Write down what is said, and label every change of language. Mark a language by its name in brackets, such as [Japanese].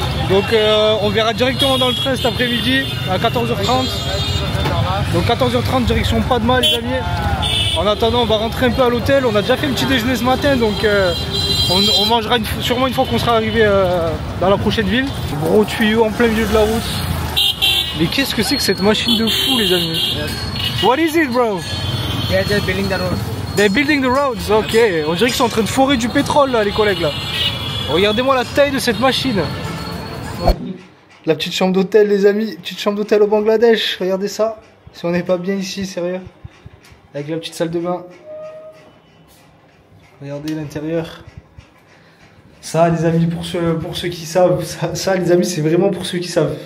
[French] Donc on verra directement dans le train cet après-midi à 14h30. Donc 14h30 direction Padma les amis. En attendant, on va rentrer un peu à l'hôtel. On a déjà fait le petit déjeuner ce matin, donc on mangera sûrement une fois qu'on sera arrivé dans la prochaine ville. Gros tuyau en plein milieu de la route. Mais qu'est-ce que c'est que cette machine de fou, les amis? [English] Yes. What is it, bro? They are just building the road. They're building the roads, ok. [French] On dirait qu'ils sont en train de forer du pétrole, là, les collègues, là. Regardez-moi la taille de cette machine. La petite chambre d'hôtel, les amis. Petite chambre d'hôtel au Bangladesh. Regardez ça. Si on n'est pas bien ici, sérieux. Avec la petite salle de bain. Regardez l'intérieur. Ça, les amis, pour ceux qui savent, ça, les amis, c'est vraiment pour ceux qui savent.